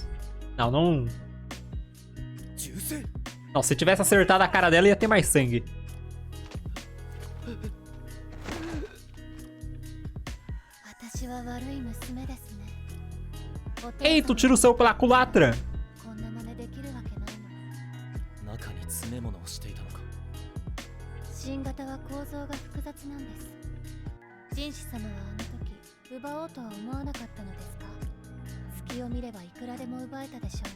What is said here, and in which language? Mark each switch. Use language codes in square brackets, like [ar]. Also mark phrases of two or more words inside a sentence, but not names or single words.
[pt] Não, não... Não, se tivesse acertado a cara dela, ia ter mais sangue. Ei, tu tira o seu pela culatra. [ja] 新型は構造が複雑なんです。人士様はあの時奪おうとは思わなかったのですか？隙を見ればいくらでも奪えたでしょう。